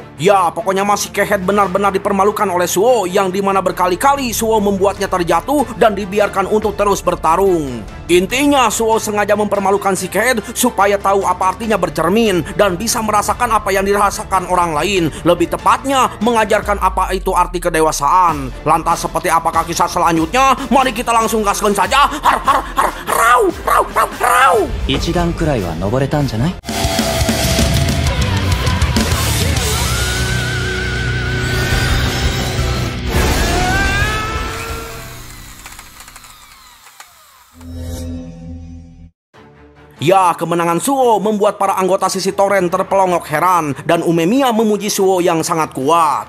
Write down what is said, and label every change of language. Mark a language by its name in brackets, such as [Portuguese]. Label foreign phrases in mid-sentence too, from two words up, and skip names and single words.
[Indonesian] Ya, pokoknya masih Kehead benar-benar dipermalukan oleh Suo, yang dimana berkali-kali Suo membuatnya terjatuh dan dibiarkan untuk terus bertarung. Intinya Suo sengaja mempermalukan si Kehead supaya tahu apa artinya bercermin dan bisa merasakan apa yang dirasakan orang lain. Lebih tepatnya mengajarkan apa itu arti kedewasaan. Lantas seperti apakah kisah selanjutnya? Mari kita langsung gaskan saja. Har har har rau rau rau rau. [Japanese] 1段くらいは登れたんじゃない? [Indonesian] Ya, kemenangan Suo membuat para anggota sisi Toren terpelongok heran dan Umemiya memuji Suo yang sangat kuat.